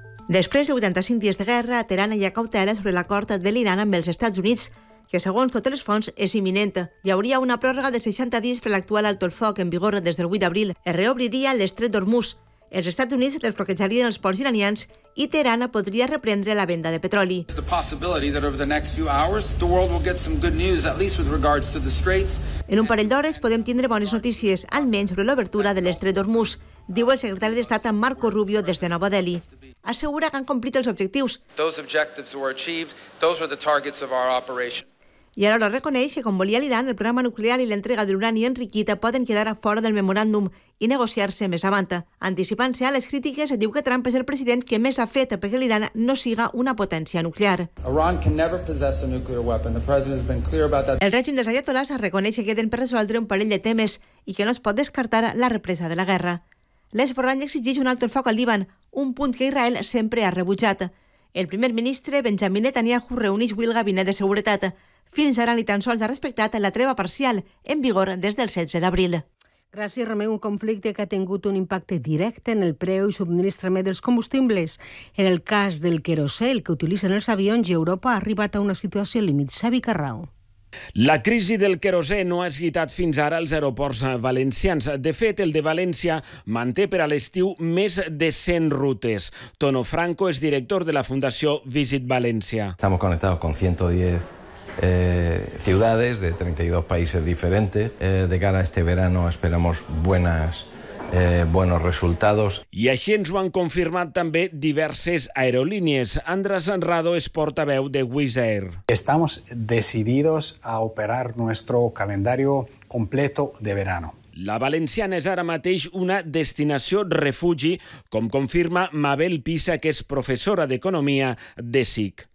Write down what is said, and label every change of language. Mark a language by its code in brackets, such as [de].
[ca] Després de 85 dies de guerra, Teheran hi ha cautela sobre l'acord de l'Iran amb els Estats Units, que segons totes les fonts és imminent. Hi hauria una pròrroga de 60 dies per l'actual alto el foc en vigor des del 8 d'abril. Es reobriria l'estret d'Hormuz. Els Estats Units desbloquejarien els ports iranians i Teheran podria reprendre la venda de petroli. [en] It's the possibility that over the next few hours the world will get some good news, at least with regards to the straits. [ca] En un parell d'hores podem tindre bones notícies, almenys sobre l'obertura de l'estret d'Hormuz, diu el secretari d'Estat Marco Rubio des de Nova Delhi. Assegura que han complit els objectius. [en] Those objectives were achieved. Those were the targets of our operation. [ca] I alhora reconeix que, com volia l'Iran, el programa nuclear i l'entrega de l'urani enriquit poden quedar a fora del memoràndum i negociar-se més avant. Anticipant-se a les crítiques, diu que Trump és el president que més ha fet perquè l'Iran no siga una potència nuclear. [en] Iran can never possess a nuclear weapon. The president has been clear about that. [ca] El règim dels ayatolars reconeix que queden per resoldre un parell de temes i que no es pot descartar la represa de la guerra. L'Esborrany exigeix un alto el foc al Líban, un punt que Israel sempre ha rebutjat. El primer ministre, Benjamin Netanyahu, reuneix avui el gabinet de seguretat. Fins ara ni tan sols ha respectat la treva parcial en vigor des del 16 d'abril. Gràcies, Romeu. Un conflicte que ha tingut un impacte directe en el preu i subministrament dels combustibles. En el cas del querosè, el que utilitzen els avions, i Europa ha arribat a una situació límit. Xavi Carrao. La crisi del querosè no ha esguitat fins ara els aeroports valencians. De fet, el de València manté per a l'estiu més de 100 rutes. Tono Franco és director de la Fundació Visit València. [es] Estamos conectados con 110 ciudades de 32 países diferentes. De cara a este verano esperamos buenos resultados. [ca] I així ens ho han confirmat també diverses aerolínies. Andrés Enrado és portaveu de Wizz Air. [es] Estamos decididos a operar nuestro calendario completo de verano. [ca] La valenciana és ara mateix una destinació refugi, com confirma Mabel Pisa, que és professora d'economia de SIC.